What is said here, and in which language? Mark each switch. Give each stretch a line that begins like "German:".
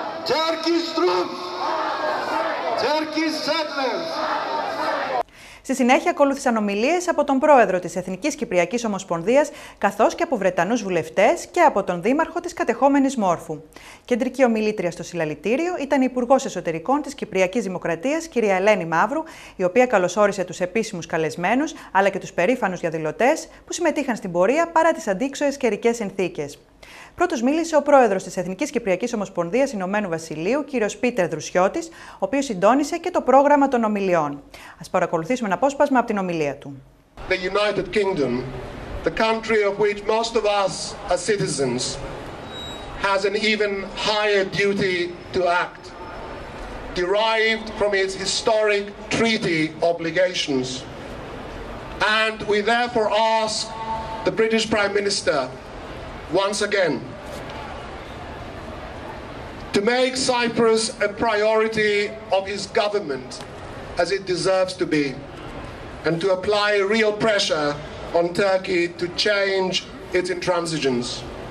English: Turkish troops! Turkish settlers!
Greek: Στη συνέχεια ακολούθησαν ομιλίες από τον πρόεδρο της Εθνικής Κυπριακής Ομοσπονδίας, καθώς και από Βρετανούς βουλευτές και από τον δήμαρχο της κατεχόμενης Μόρφου. Κεντρική ομιλήτρια στο συλλαλητήριο ήταν η Υπουργός Εσωτερικών της Κυπριακής Δημοκρατίας, κυρία Ελένη Μαύρου, η οποία καλωσόρισε τους επίσημους καλεσμένους αλλά και τους περήφανους διαδηλωτές που συμμετείχαν στην πορεία παρά τις αντίξωες καιρικές συνθήκες. Πρώτος μίλησε ο πρόεδρος της Εθνικής Κυπριακής Ομοσπονδίας Ηνωμένου Βασιλείου, κύριος Πίτερ Δρουσιώτης, ο οποίος συντόνισε και το πρόγραμμα των ομιλιών. Ας παρακολουθήσουμε ένα απόσπασμα από την ομιλία του.
English: The United Kingdom, the country of which most of us as citizens, has an even higher duty to act, derived from its historic treaty obligations. And we therefore ask the British Prime Minister once again to make Cyprus a priority of his government as it deserves to be, and to apply real pressure on Turkey to change its intransigence.